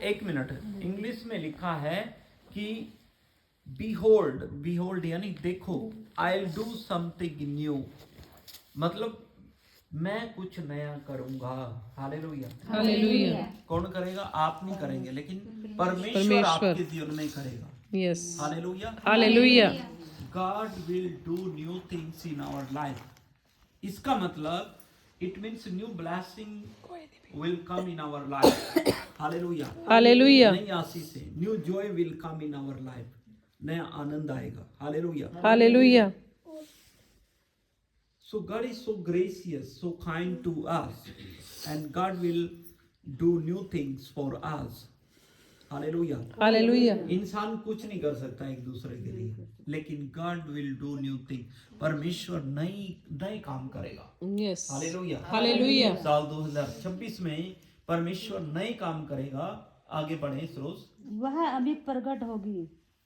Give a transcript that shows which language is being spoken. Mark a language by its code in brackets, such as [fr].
[hi] एक minute, English में लिखा है कि [en] behold [hi] यानी देखो, [en] I'll do something new, [hi] मतलब मैं कुछ नया करूंगा। हालेलुया। हालेलुया। कौन करेगा? आप नहीं करेंगे, लेकिन परमेश्वर परमेश्वर। आपके जीवन में करेगा। Yes. Hallelujah. Hallelujah. [en] God will do new things in our life. [hi] इसका मतलब [en] it means new blessing will come in our life. [hi] Hallelujah. Hallelujah. नई आशीष से [en] new joy will come in our life. [hi] नया आनंद आएगा। Hallelujah. Hallelujah. [en] So God is so gracious, so kind to us, and God will do new things for us. [hi] Hallelujah. Hallelujah. इंसान कुछ नहीं कर सकता एक दूसरे के लिए, लेकिन [en] God will do new thing. [hi] परमेश्वर नए काम करेगा। यस। हालेलुया। हालेलुया। साल 2026 में परमेश्वर नए काम करेगा। आगे बढ़े सरोज। वह अभी प्रकट होगी।